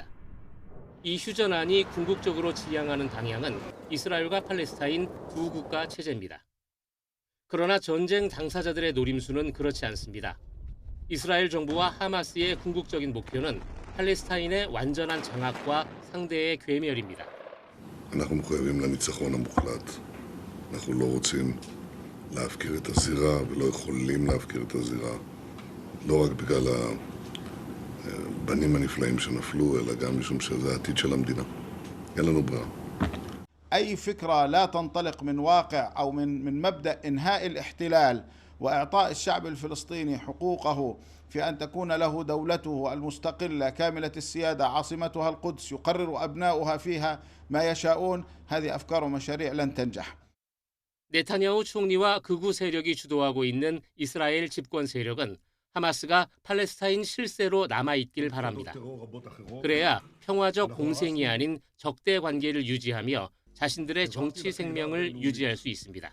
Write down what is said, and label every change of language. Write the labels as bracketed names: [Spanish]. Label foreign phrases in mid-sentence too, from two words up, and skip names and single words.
[Korean] 이 휴전안이 궁극적으로 지향하는 방향은 이스라엘과 팔레스타인 두 국가 체제입니다. 그러나 전쟁 당사자들의 노림수는 그렇지 않습니다. 이스라엘 정부와 하마스의 궁극적인 목표는 팔레스타인의 완전한 장악과 상대의 괴멸입니다. [Hebrew] אנחנו מחויבים לניצחון המוחלט. אנחנו לא רוצים להפקיר את הזירה ולא יכולים להפקיר את הזירה. לא רק בגלל הבנים הנפלאים שנפלו, אלא גם משום שזה העתיד של המדינה. אין לנו ברירה. [Arabic] أي فكرة لا تنطلق من واقع أو من مبدأ إنهاء الاحتلال وإعطاء الشعب الفلسطيني حقوقه في أن تكون له دولته المستقلة كاملة السيادة عاصمتها القدس يقرر أبناؤها فيها ما يشاءون هذه أفكار ومشاريع لن تنجح. [Korean] 네타냐후 총리와 극우 세력이 주도하고 있는 이스라엘 집권 세력은 하마스가 팔레스타인 실세로 남아있길 바랍니다. 그래야 평화적 공생이 아닌 적대 관계를 유지하며 자신들의 정치 생명을 유지할 수 있습니다.